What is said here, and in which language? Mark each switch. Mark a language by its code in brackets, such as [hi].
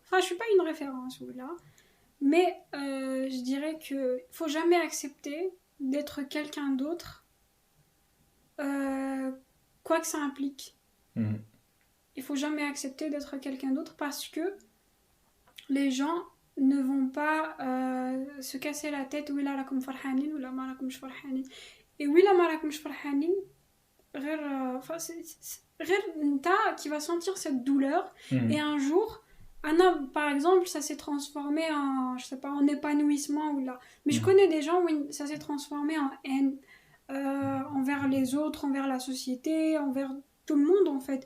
[fr] Enfin, je suis pas une référence ou là, mais je dirais que faut jamais accepter d'être quelqu'un d'autre, euh, quoi que ça implique. Mhm. Il faut jamais accepter d'être quelqu'un d'autre parce que les gens ne vont pas se casser la tête. Oui là, [ar] راكم فرحانين ولا ما راكمش فرحانين. [fr] Et oui là, [ar] ما راكمش فرحانين. [fr] Enfin, [ar] غير نتا [fr] qui va sentir cette douleur. Mhm. Et un jour, Anna, par exemple, ça s'est transformé en, je sais pas, en épanouissement ou là. Mais je Mhm. connais des gens où ça s'est transformé en haine envers les autres, envers la société, envers tout le monde en fait.